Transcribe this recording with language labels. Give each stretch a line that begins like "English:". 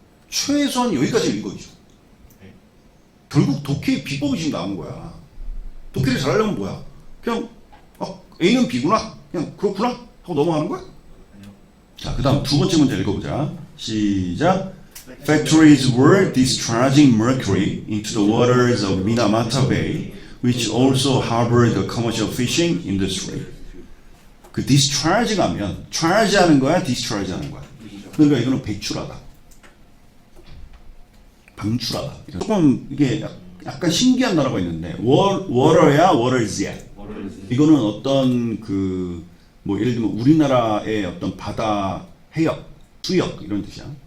Korean: 최소한 여기까지 이거죠. 결국 독해의 비법이 지금 나온 거야. 독해를 잘하려면 뭐야? 그냥 A는 B구나. 그냥 그렇구나 하고 넘어가는 거야. 자, 그 다음 두 번째 문제 읽어보자. 시작.
English: Factories were discharging mercury into the waters of Minamata Bay, which also harbored the commercial fishing industry.
Korean: 그 discharge 가면 charge 하는 거야, discharge 하는 거야. 그러니까 이거는 배출하다, 방출하다. 조금 이게 약간 신기한 단어가 있는데 water야, waters야. 이거는 어떤 그 뭐 예를 들면 우리나라의 어떤 바다 해역, 수역 이런 뜻이야.